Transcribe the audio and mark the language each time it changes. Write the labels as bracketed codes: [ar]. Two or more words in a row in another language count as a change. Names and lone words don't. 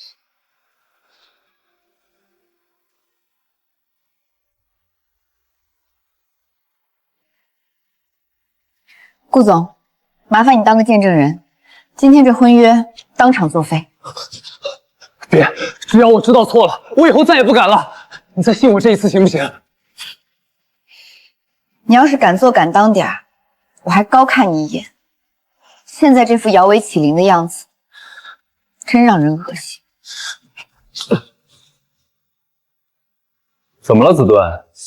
[zh] 顧總，麻煩你當個見證人，今天這婚約當場作廢。別，只要我知道錯了，我以後再也不敢了。你再信我這一次行不行？你要是敢做敢當點兒，我還高看你一眼。現在這副搖尾乞靈的樣子，真讓人惡心。怎麼了，子盾？